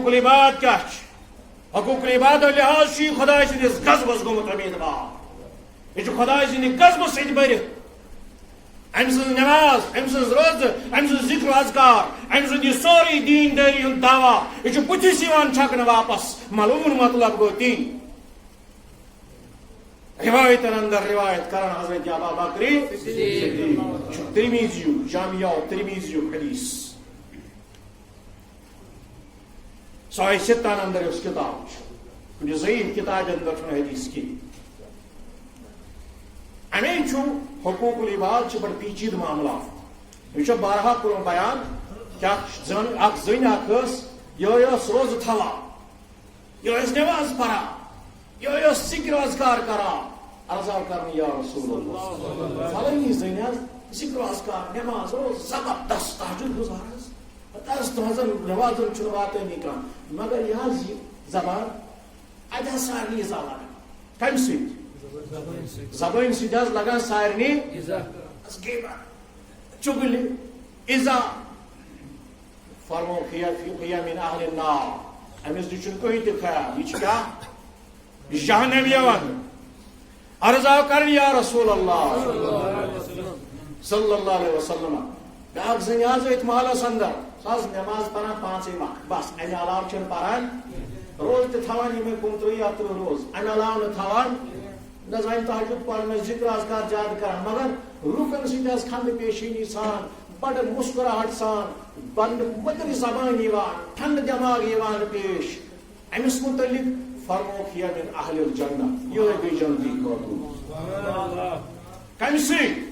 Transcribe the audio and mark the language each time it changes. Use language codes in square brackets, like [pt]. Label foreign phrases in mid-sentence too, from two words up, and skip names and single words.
[ks] العباد کیاہ چھِ [ar] حقوق العباد [ks] لحاظ چھُ یہِ خدای سٕنٛدِس غضبس گوٚمُت امیدوار یہ چھُ خدای سٕنٛدِ غضبہٕ سۭتۍ بٔرِتھ أمۍ سٕنٛز نماز أمۍ سٕنٛز روزٕ أمۍ سٕنٛز ذکر اذکار أمۍ سُنٛد یہِ سورُے دیندٲری ہُنٛد دعوا یہِ چھُ بٕتھِس یِوان چھکنہٕ واپس ملعون مطلب گوٚو تی روایتن اندر روایت کرن حضرت ابوبکر صدیق ترمذی جامعہ ترمذی حدیث صحیح ستان اندر اس کتاب کچھ ضعیف کتاب اندر چھُنہٕ حدیث کی امی چھُ [ar] حقوق العباد [ks] چھِ بڑٕ پیچیدٕ معاملات یہ چھُ بارہا کوٚرمُت بیان کیا اکھ زٔنۍ اکھ ٲس یہِ ٲس روزٕ تھاوان یہِ ٲس نماز پران یہ ذکر اذکار کران عرض کرنے [ar] یا رسول اللہ [ks] فلانی زنی ذکر اذکار نماز روز زبردست تہجد گزار دس تہذن نمازن چھُنہٕ واتٲنی کانٛہہ مگر یہِ حظ یہِ زبان اَتہِ حظ سارنٕے اِزا لگان کمہِ سۭتۍ زبٲنۍ سۭتۍ حظ لگان سارنٕے چُگلہِ اِزا فرمووُکھ [ar] ہِیَ مِن اہلِ النار [ks] أمِس نِش چھُنہٕ کٕہٕنۍ تہِ خیال یہِ چھِ کیٛاہ یہ جہنم یوان عرض کرن [ar] یا رسول اللہ صلی اللہ علیہ وسلم [ks] بیاکھ زنی حظ ات محلس اندر سۄ حظ نماز پران پانژے وقت بس امہِ علاوٕ چھنہٕ پران روز تہِ تھاوان یِمے 25 یا 30 روز امہِ علاوٕ نہٕ تھاوان نہ زن تہجد پران نہ ذکر اذکار زیادٕ کران مگر لوٗکن سۭتۍ حظ خنٛدٕ پیشٲنی سان بڑٕ مسکراہٹ سان بڑٕ مٔدرِ زبان یِوان ٹھنڈٕ دٮ۪ماغ یِوان پیش أمِس متعلق فرمووُکھ یہِ [ar] من اہل الجنہ [ks] یِہوٚے گٔے جنتی خاتوٗن کمہِ سۭتۍ